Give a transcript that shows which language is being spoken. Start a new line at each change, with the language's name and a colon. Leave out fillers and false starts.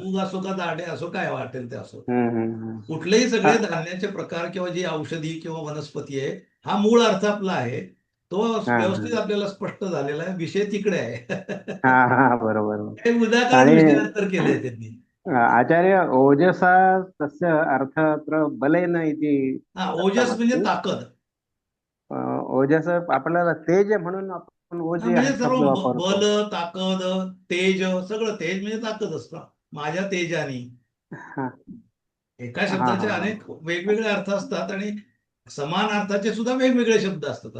Marathi: मूग असो का दाणे असो, काय वाटेल ते असो, हम्म. कुठलेही सगळे धान्याचे प्रकार किंवा जी औषधी किंवा वनस्पती आहे, हा मूळ अर्थ आपला आहे तो व्यवस्थित आपल्याला स्पष्ट झालेला आहे. विषय तिकडे आहे. बरोबर. हे मुदाकार विषयानंतर केलंय त्यांनी.
Sanskrit: आचार्य, ओजसा तस्य अर्थ अत्र बलेन इति.
Marathi: ओजस म्हणजे ताकद. ओजस आपल्याला तेज म्हणून आपण ओज म्हणजे सर्व शब्द वापरतो. बल, ताकद, तेज, सगळं. तेज म्हणजे ताकद असतं. माझ्या तेजाने. एका शब्दाचे अनेक वेगवेगळे अर्थ असतात आणि समान अर्थाचे सुद्धा वेगवेगळे शब्द असतात.